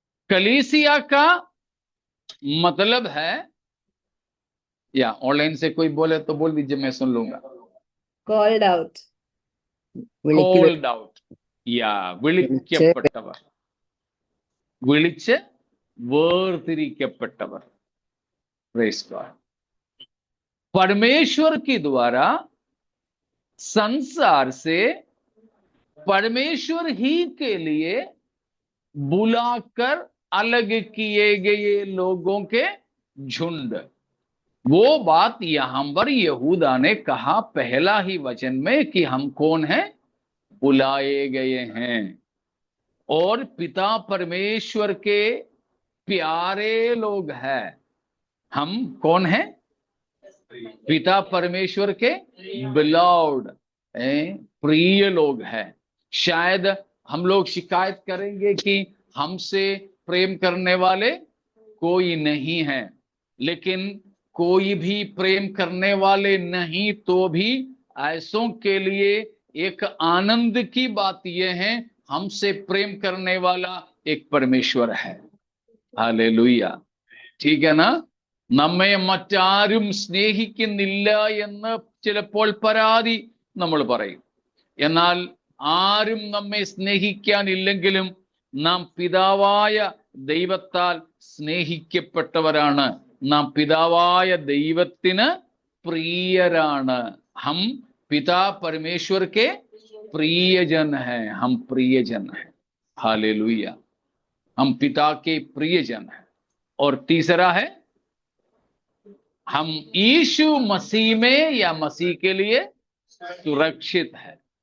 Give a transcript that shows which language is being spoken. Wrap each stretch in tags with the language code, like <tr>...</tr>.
<hi>कलीसिया का मतलब है या ऑनलाइन से कोई बोले तो बोल दीजिए, मैं सुन लूंगा।</hi> <en>called out,</en> <ml>വിളിക്ക്</ml> <en>called out,</en> <ml>യാ വിളിക്കപ്പെട്ടവർ, വിളിച്ച് വേർതിരിക്കപ്പെട്ടവർ.</ml> <en>Praise God.</en> <hi>परमेश्वर के द्वारा संसार से परमेश्वर ही के लिए बुलाकर अलग किए गए लोगों के झुंड. वो बात यहां पर यहूदा ने कहा पहला ही वचन में कि हम कौन हैं? बुलाए गए हैं और पिता परमेश्वर के प्यारे लोग हैं. हम कौन हैं? पिता परमेश्वर के बिलव्ड, प्रिय लोग हैं. शायद हम लोग शिकायत करेंगे कि हमसे प्रेम करने वाले कोई नहीं है, लेकिन कोई भी प्रेम करने वाले नहीं तो भी ऐसों के लिए एक आनंद की बात यह है, हमसे प्रेम करने वाला एक परमेश्वर है. हालेलुया. ठीक है ना?</hi> <ml>നമ്മെ മറ്റാരും സ്നേഹിക്കുന്നില്ല എന്ന് ചിലപ്പോൾ പരാതി നമ്മൾ പറയും. എന്നാൽ ആരും നമ്മെ സ്നേഹിക്കാനില്ലെങ്കിലും നാം പിതാവായ ദൈവത്താൽ സ്നേഹിക്കപ്പെട്ടവരാണ്. നാം പിതാവായ ദൈവത്തിന് പ്രിയരാണ്.</ml> <hi>हम पिता परमेश्वर के प्रियजन हैं. हम प्रियजन हैं. हालेलुया. हम पिता के प्रियजन हैं. और तीसरा है, हम यीशु मसीह में या मसीह के लिए सुरक्षित है.</hi>